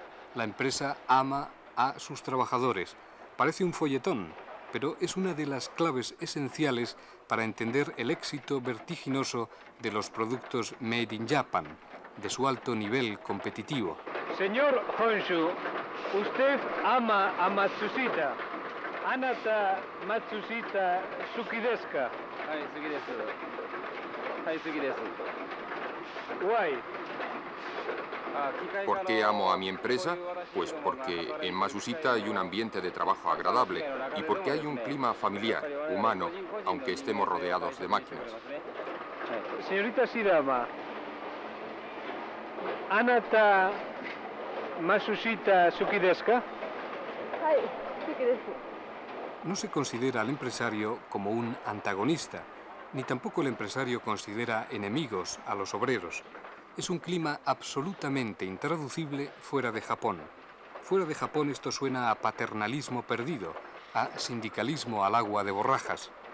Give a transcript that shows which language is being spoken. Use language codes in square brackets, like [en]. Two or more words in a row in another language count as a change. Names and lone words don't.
[es] La empresa ama a sus trabajadores. Parece un folletón, pero es una de las claves esenciales para entender el éxito vertiginoso de los productos [en] Made in Japan, [es] de su alto nivel competitivo. Señor Honshu, usted ama a Matsushita. [ja] あなた松下好きですか? 好きです。好きです. [es] Why? ¿Por qué amo a mi empresa? Pues porque en Matsushita hay un ambiente de trabajo agradable y porque hay un clima familiar, humano, aunque estemos rodeados de máquinas. Señorita Shirama, [ja] あなた松下好きですか? 好きです. [es] No se considera al empresario como un antagonista, ni tampoco el empresario considera enemigos a los obreros. Es un clima absolutamente intraducible fuera de Japón. Fuera de Japón esto suena a paternalismo perdido, a sindicalismo al agua de borrajas.